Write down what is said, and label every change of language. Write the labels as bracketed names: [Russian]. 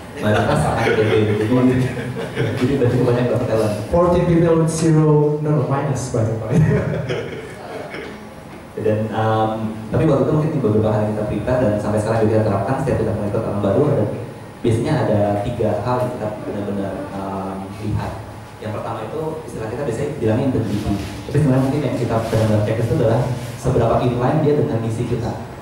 [Indonesian] Mayoritas ADB, jadi udah cukup banyak dapat talent. [English] 40 people with zero, no minus by the way. [Indonesian] Dan tapi waktu itu mungkin di beberapa hal yang kita prepare dan sampai sekarang juga kita terapkan setiap kita merekrut orang baru, biasanya ada 3 hal yang kita benar-benar lihat. Yang pertama itu istilah kita biasanya bilangnya integrity. Tapi sebenarnya mungkin yang kita benar-benar cek itu adalah seberapa inline dia dengan misi kita.